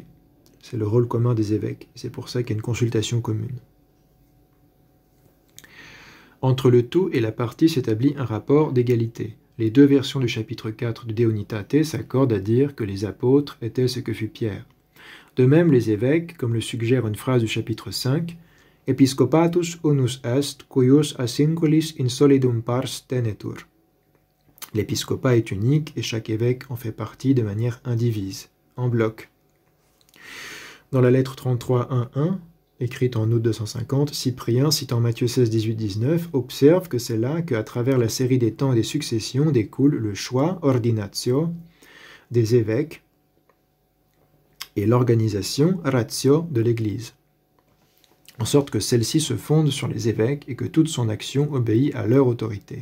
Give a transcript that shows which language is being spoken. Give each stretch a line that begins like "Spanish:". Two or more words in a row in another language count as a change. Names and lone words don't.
French: C'est le rôle commun des évêques. C'est pour ça qu'il y a une consultation commune. Entre le tout et la partie s'établit un rapport d'égalité. Les deux versions du chapitre 4 du De Unitate s'accordent à dire que les apôtres étaient ce que fut Pierre. De même, les évêques, comme le suggère une phrase du chapitre 5, «
Latin: Episcopatus unus est, cuius a singulis in solidum pars tenetur
French: » L'épiscopat est unique et chaque évêque en fait partie de manière indivise, en bloc. Dans la lettre 33.1.1, écrite en août 250, Cyprien, citant Matthieu 16, 18, 19, observe que c'est là qu'à travers la série des temps et des successions découle le choix, ordinatio, des évêques et l'organisation, ratio, de l'Église, en sorte que celle-ci se fonde sur les évêques et que toute son action obéit à leur autorité.